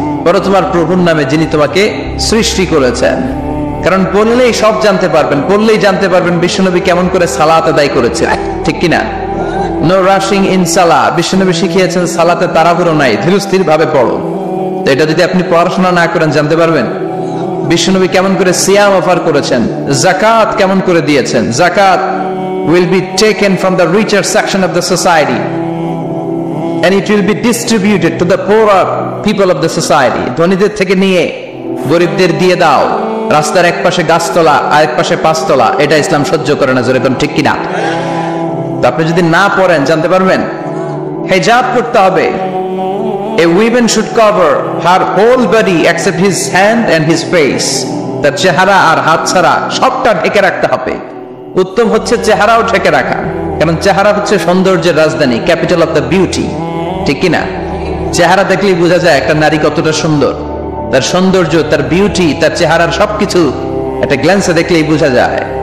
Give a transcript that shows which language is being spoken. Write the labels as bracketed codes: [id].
[bn] পড়ো তোমার প্রভুর নামে যিনি তোমাকে সৃষ্টি করেছেন। কারণ পড়লেই সব জানতে পারবেন, পড়লেই জানতে পারবেন বিশ্বনবী কেমন করে সালাত আদায় করেছে, ঠিক কিনা? [en] No rushing in সালাহ। [bn] বিশ্বনবী শিখিয়েছেন সালাতে তাড়াহুড়ো নাই, ধীরস্থির ভাবে পড়ো। তো এটা যদি আপনি পড়াশোনা না করেন জানতে পারবেন? বিশ্বনবী কেমন করে সিয়াম অফার করেছেন, যাকাত কেমন করে দিয়েছেন। [en] যাকাত will be taken from the richer section of the society and it will be distributed to the poorer people of the society. [bn] ধনীদের থেকে নিয়ে গরিবদের দিয়ে দাও। রাস্তার এক পাশে গাছতলা, আরেক পাশে পাঁচতলা, এটা ইসলাম সহ্য করে না। যেরকম ঠিক কিনা? তো আপনি যদি না পড়েন জানতে পারবেন? হিজাব করতে হবে। [en] A woman should cover her whole body except his hand and his face. [bn] তার চেহারা আর হাত ছাড়া সবটা ঢেকে রাখতে হবে। উত্তম হচ্ছে চেহারাও ঢেকে রাখা, কারণ চেহারা হচ্ছে সৌন্দর্যের রাজধানী, [en] capital of the beauty, [bn] ঠিক কিনা? চেহারা দেখলেই বোঝা যায় একটা নারী কতটা সুন্দর। তার সৌন্দর্য, তার বিউটি, তার চেহারার সবকিছু একটা গ্ল্যান্সে দেখলেই বোঝা যায়।